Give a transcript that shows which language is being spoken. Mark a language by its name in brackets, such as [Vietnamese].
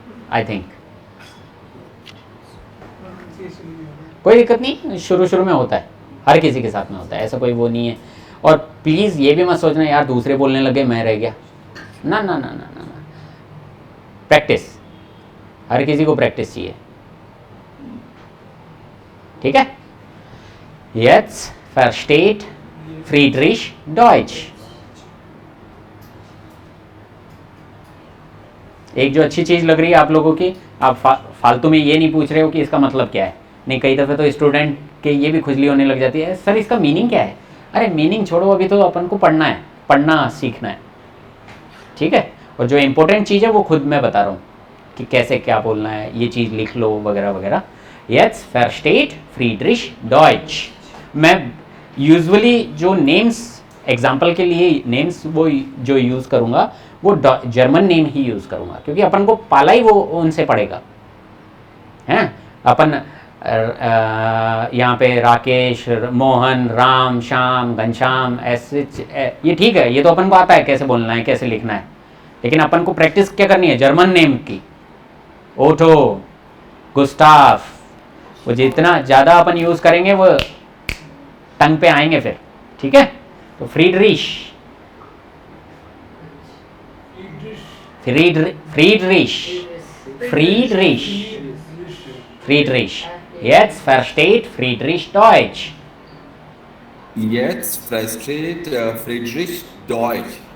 [English] I think [Hindi] कोई दिक्कत नहीं, शुरू में होता है, हर किसी के साथ में होता है, ऐसा कोई वो नहीं है। और प्लीज़ ये भी मत सोचना यार दूसरे बोलने लगे मैं रह गया, ना ना ना ना ना ना। प्रैक्टिस, हर किसी को प्रैक्टिस चाहिए, ठीक है। [German] Jetzt versteht Friedrich Deutsch। [Hindi] एक जो अच्छी चीज़ लग रही है आप लोगों की, आप फालतू में ये नहीं पूछ रहे हो कि इसका मतलब क्या है। नहीं, कई दफ़े तो स्टूडेंट के ये भी खुजली होने लग जाती है, सर इसका मीनिंग क्या है। अरे मीनिंग छोड़ो, अभी तो अपन को पढ़ना है, पढ़ना सीखना है, ठीक है। और जो इम्पोर्टेंट चीज़ है वो खुद मैं बता रहा हूँ कि कैसे क्या बोलना है, ये चीज़ लिख लो वगैरह वगैरह। [German] Jetzt versteht Friedrich Deutsch। [Hindi] मैं यूजुअली जो नेम्स, एग्जाम्पल के लिए नेम्स वो जो यूज़ करूँगा वो जर्मन नेम ही यूज़ करूँगा, क्योंकि अपन को पाला ही वो उनसे पड़ेगा, हैं। अपन यहाँ पे राकेश, मोहन, राम, श्याम, घनश्याम, ऐसे ये ठीक है, ये तो अपन को आता है कैसे बोलना है, कैसे लिखना है, लेकिन अपन को प्रैक्टिस क्या करनी है जर्मन नेम की। ओटो, गुस्ताफ, वो जितना ज़्यादा अपन यूज़ करेंगे वो टंग पे आएंगे फिर, ठीक है। तो फ्रीडरिश, फ्रीडरिश, फ्रीडरिश, फ्रीडरिश, [German] jetzt versteht Friedrich Deutsch. Jetzt versteht Friedrich Deutsch.